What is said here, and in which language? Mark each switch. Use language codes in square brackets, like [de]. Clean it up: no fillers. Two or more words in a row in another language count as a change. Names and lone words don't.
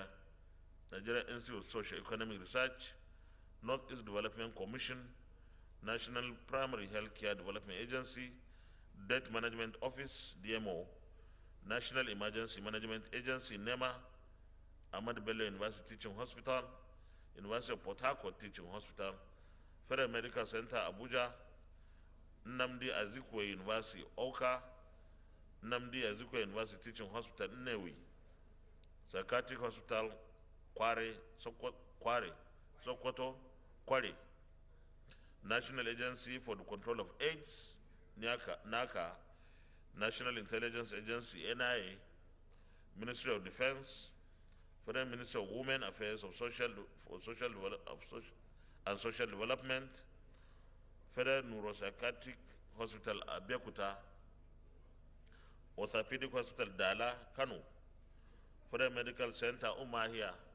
[en] Nigeria Institute of Socio-Economic Research, Northeast Development Commission, National Primary Healthcare Development Agency, Debt Management Office, DMO, National Emergency Management Agency, NEMA, Ahmad Bello University Teaching Hospital, University of Port Harcourt Teaching Hospital, Federal Medical Center, Abuja, Nnamdi Azikiwe University, Oka, Nnamdi Azikiwe University Teaching Hospital, Nnewi, Psychiatric Hospital, Kware, Sokoto, Kware, National Agency for the Control of AIDS, NACA, National Intelligence Agency, NIA, Ministry of Defense, Federal Ministry of Women Affairs of Social Development, Federal Neuropsychiatric Hospital, Abeokuta, Orthopedic Hospital, Dala, Kano, Federal Medical Center, Umahia,